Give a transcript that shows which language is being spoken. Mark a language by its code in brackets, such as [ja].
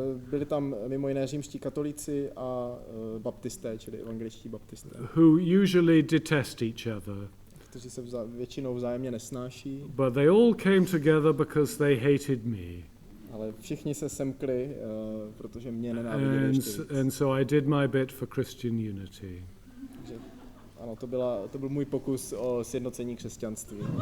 [cs] Byli tam mimo jiné římští katolíci a baptisté, čili evangeličtí baptisté. [en] Who usually detest each other. [cs] Kteří se většinou vzájemně nesnáší. [en] But they all came together because they hated me. [cs] Ale všichni se semkli, protože mě nenáviděli ještě víc. [en] And so I did my bit for Christian unity. [cs] Ano, to byl můj pokus o sjednocení křesťanství.